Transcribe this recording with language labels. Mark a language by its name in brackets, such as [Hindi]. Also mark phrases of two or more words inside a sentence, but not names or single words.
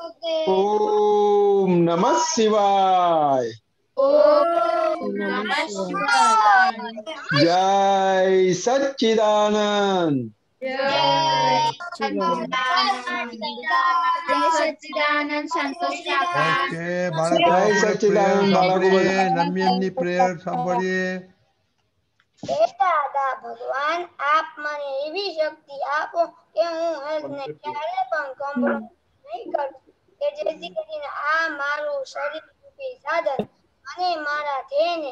[Sanskrit] ओम नमः शिवाय ओम नमः शिवाय [Hindi] जय सच्चिदानंद जय सच्चिदानंद जय सच्चिदानंद संतोष काका [Gujarati] ઓકે બાળકો [Hindi] जय [Gujarati] આપણે પ્રેયર સચ્ચિદાનંદ બાળગો સાંભળીએ નમ્યનની પ્રેયર સાંભળીએ હે દાદા ભગવાન આપ મને એવી શક્તિ આપો કે હું હર્ષને ક્યારે પણ કોમ્પ્રોમાઇઝ નહીં કરું કે જેથી કરીને આ મારું શરીર રૂપી સાધન અને મારા ધ્યેયને